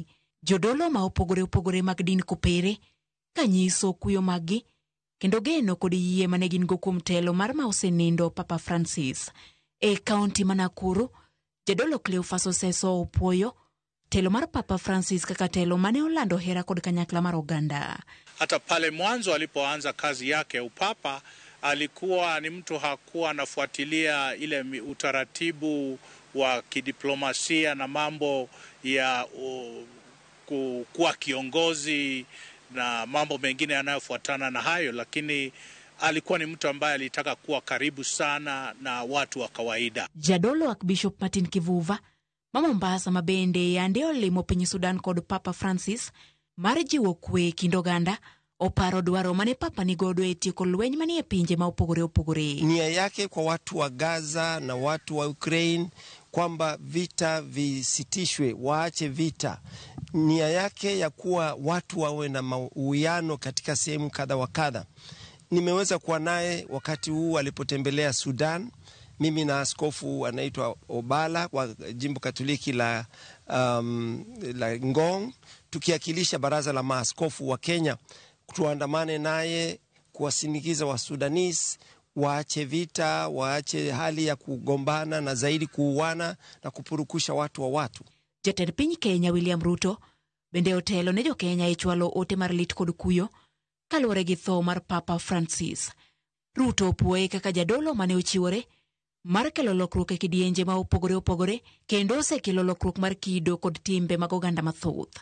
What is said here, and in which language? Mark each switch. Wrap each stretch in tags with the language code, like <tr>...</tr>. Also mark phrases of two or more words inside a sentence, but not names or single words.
<luo>Jodolo ma opogore opogore mag din kopere kanyiso kuyo maggi kendo geno kod yie mane gin go kuom telo mar ma osenindo Papa Francis. E kaunti ma Nakuru, jadolo Cleophas Oseso opuoyo telo mar Papa Francis kaka telo mane olando hera kod kanyakla mar oganda.</luo> <sw>Hata pale mwanzo alipoanza kazi yake upapa, alikuwa ni mtu hakuwa anafuatilia ile utaratibu wa kidiplomasia na mambo ya kuwa kiongozi na mambo mengine yanayofuatana na hayo, lakini alikuwa ni mtu ambaye alitaka kuwa karibu sana na watu wa kawaida.</sw> <luo>Jadolo Archbishop Martin Kivuva ma Mombasa mabende yande olimo piny Sudan kod Papa Francis mar jiwo kwe kind oganda, oparo dwaro mane Papa ni godo e tieko lweny manie pinje ma opogore opogore.</luo> <sw>Nia yake kwa watu wa Gaza na watu wa Ukraine kwamba vita visitishwe, waache vita. Nia yake ya kuwa watu wawe na uwiano katika sehemu kadha wa kadha. Nimeweza kuwa naye wakati huu alipotembelea Sudan, mimi na askofu anaitwa Obala wa jimbo Katoliki la Ngong, tukiakilisha baraza la maaskofu wa Kenya, tuandamane naye kuwasindikiza wa Sudanese waache vita, waache hali ya kugombana na zaidi kuuana na kupurukusha watu wa watu.</sw> <luo>Jatend piny Kenya William Ruto bende otelo ne jo Kenya e chwalo ote mar lit kod kuyo kaluwore gi tho mar Papa Francis. Ruto opuoye kaka jadolo mane ochiwore mar kelo lokruok e kidienje ma opogore opogore kendo osekelo lokruok mar kido kod timbe mag oganda mathoth.</luo>